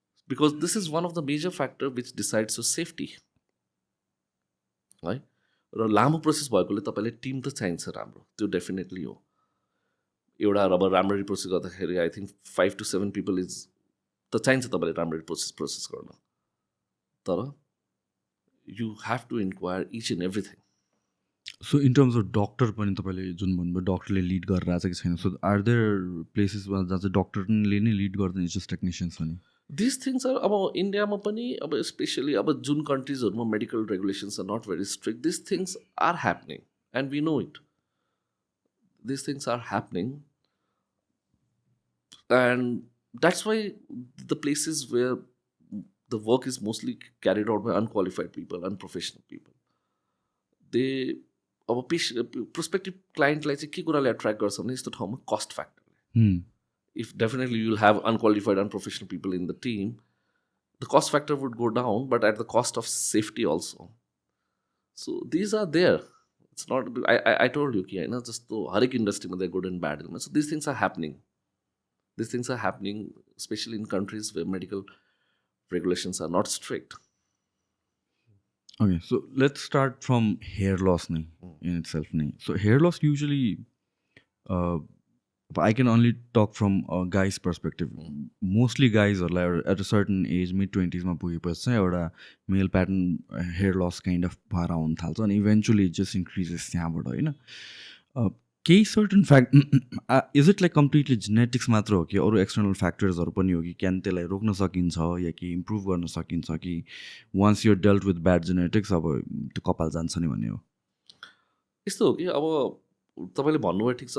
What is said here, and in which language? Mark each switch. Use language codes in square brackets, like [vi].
[en] Because this is one of the major factor which decides your safety है. [ne] र लामो process भएकोले तपाईँले टिम त चाहिन्छ राम्रो, त्यो डेफिनेटली हो. एउटा अब राम्ररी प्रोसेस गर्दाखेरि I think [en] 5 to 7 people is [ne] त चाहिन्छ तपाईँले राम्ररी प्रोसेस गर्न. तर [en] You have to inquire each and everything. [ne] So in terms of doctor पनि तपाईँले जुन भन्नुभयो डक्टरले लिड गरेर आएको कि छैन, सो आर देयर प्लेसेसमा जहाँ चाहिँ डक्टरले नै लिड गर्दैन, जस्ट टेक्निसियन्स पनि? [en] this things are अब [ne] इन्डियामा पनि [en] अब स्पेसली अब जुन कन्ट्रिजहरूमा medical regulations are not very strict, this things are happening and we know it. This things are happening and that's why the places where the work is mostly carried out by unqualified people, unprofessional people. They [ne] अब prospective क्लाइन्टलाई चाहिँ के कुराले attract गर्छ भने यस्तो ठाउँमा cost फ्याक्टरले. [en] If definitely you'll have unqualified, unprofessional people in the team, the cost factor would go down, but at the cost of safety also. So these are there. It's not. I told you, [ne] कि हैन जस्तो हरेक इन्डस्ट्रीमा [en] they're good and bad. So these things are happening. These things are happening, especially in countries where medical regulations are not strict. Okay, so let's start from hair loss in itself. So hair loss usually, I can only talk from a guy's perspective. Mostly guys are like at a certain age, [ne] mid-20s ma pugeपछि चाहिँ एउटा [en] male pattern hair loss kind of [ne] भएर आउन थाल्छ अनि [en] eventually it just increases त्यहाँबाट होइन. [ne] केही certain fact is it like completely genetics मात्र हो कि अरू external factorsहरू पनि हो कि क्यान त्यसलाई रोक्न सकिन्छ या कि इम्प्रुभ गर्न सकिन्छ कि [en] once you're dealt with bad genetics [ne] अब त्यो कपाल जान्छ नि भन्ने हो. यस्तो हो कि अब तपाईँले भन्नुभयो ठिक छ.